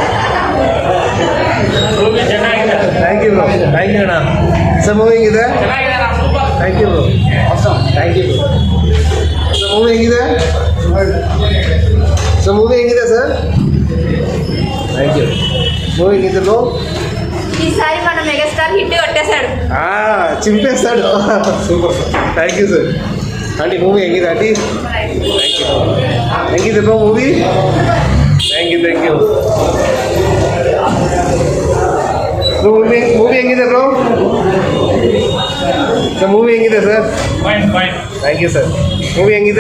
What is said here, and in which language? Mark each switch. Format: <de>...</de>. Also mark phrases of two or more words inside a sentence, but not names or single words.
<en>thank you bro. thank you ಅಣ್ಣ.</en> <kn>ಸರ್ ಮೂವಿ ಹೆಂಗಿದೆ?</kn> <en>thank you bro. thank you bro.</en> <kn>ಸರ್ ಮೂವಿ ಹೆಂಗಿದೆ? ಮೂವಿ ಹೆಂಗಿದೆ ಸರ್?</kn> <en>thank you.</en> <kn>ಮೂವಿ ಹೆಂಗಿದೆ ಬ್ರೋ?</kn> <te>ఈసారి మన మెగాస్టార్ హిట్ కొట్టేశాడు. చింపేస్తాడు.</te> <en>super sir. thank you sir.</en> <kn>ಆಂಟಿ ಮೂವಿ ಹೆಂಗಿದೆ ಆಂಟಿ?</kn> <en>thank you.</en> <kn>ಹೆಂಗಿದೆ ಬ್ರೋ ಮೂವಿ?</kn> <en>thank you</en> <kn>ಮೂವಿ ಹೆಂಗಿದೆ ಬ್ರೋ? ಸರ್ ಮೂವಿ ಹೆಂಗಿದೆ ಸರ್?</kn> <en>thank you sir.</en> <kn>ಮೂವಿ ಹೆಂಗಿದೆ?</kn>